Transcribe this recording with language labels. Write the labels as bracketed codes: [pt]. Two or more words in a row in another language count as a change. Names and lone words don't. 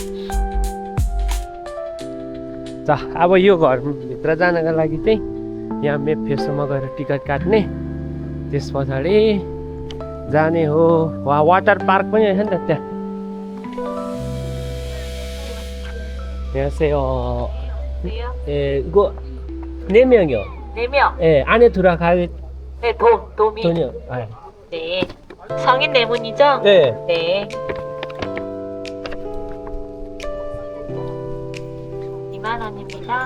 [ne] अब यो घरभित्र जानका लागि चाहिँ यहाँ मेप फेसोमा गएर टिकट काट्ने, त्यस पछाडि जाने हो। वा वाटर पार्क पनि रहेछ नि त त्यहाँ। यहाँ चाहिँ 네명이요. [ko] 4명. 예, 안에 들어갈 네, 도미. 돈이요. 네. 성인 4분이죠? 네. 네. 2만원입니다.